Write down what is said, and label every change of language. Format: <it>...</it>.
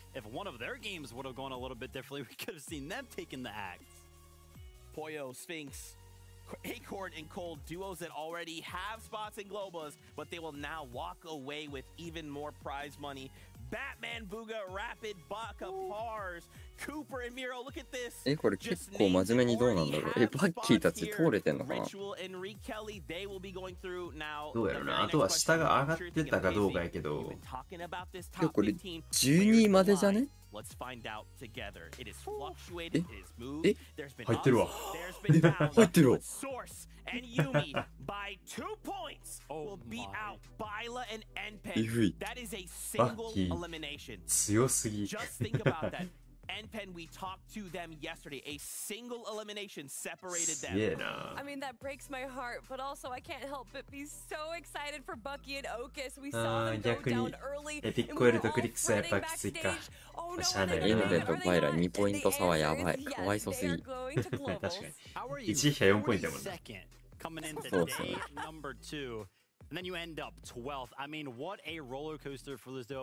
<en>If one of their games would have gone a little bit differently, we could have seen them taking the axe. Poyo, Sphinx, Acorn and Cold, duos that already have spots in globals, but they will now walk away with even more prize money. Batman, Booga, Rapid, Baka, Pars, Cooper and Miro, look at this.</en> <ja>これ結構真面目にどうなんだろう。バッキーたち通れてんのかな？どうやろうな。あとは下が上がってたかどうかやけど。これ12までじゃね</ja> <en>？Let's find out together. It is fluctuated, it is moved. There's been</en> <ja>入ってるわ。入ってるわ。</ja> <en>Source and Yumi by 2 points will beat out Bila and Enpen. That is a single elimination.</en> <ja>強すぎ。</ja> <en>Just think about that. Enpen, we talked to them yesterday. A single elimination separated them. Yeah, I mean, that breaks my heart, but also I can't help but be so excited for Bucky and Okus. We saw them go down early.</en> <ja>エピックオイルとクリックスはやっぱきついか。しゃあないな。インベとバイラ2ポイント差はやばい。かわいそうすぎ。確かに。 1位比4ポイントやもんな。そうそう。</ja> <en>And then you end up 12th. I mean, what a roller coaster for this duo.</en>